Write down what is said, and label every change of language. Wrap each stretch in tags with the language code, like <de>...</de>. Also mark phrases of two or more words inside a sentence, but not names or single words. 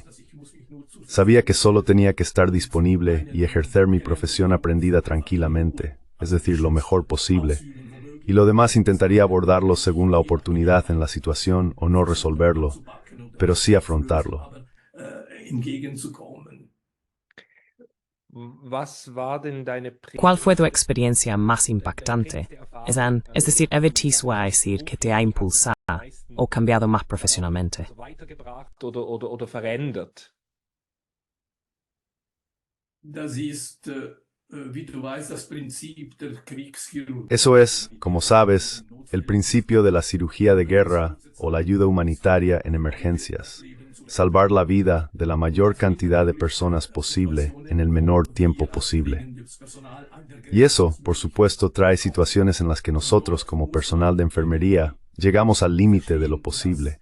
<es>Sabía que solo tenía que estar disponible y ejercer mi profesión aprendida tranquilamente, es decir, lo mejor posible, y lo demás intentaría abordarlo según la oportunidad en la situación o no resolverlo, pero sí afrontarlo. ¿Cuál fue tu experiencia más impactante? Es decir, ¿evitismo a decir que te ha impulsado o cambiado más profesionalmente?</es> <de>Oder verändert? Das ist, wie du weißt, das Prinzip der Kriegschirurgie.</de> <es>Eso es, como sabes, el principio de la cirugía de guerra o la ayuda humanitaria en emergencias. Salvar la vida de la mayor cantidad de personas posible en el menor tiempo posible. Y eso, por supuesto, trae situaciones en las que nosotros, como personal de enfermería, llegamos al límite de lo posible.</es>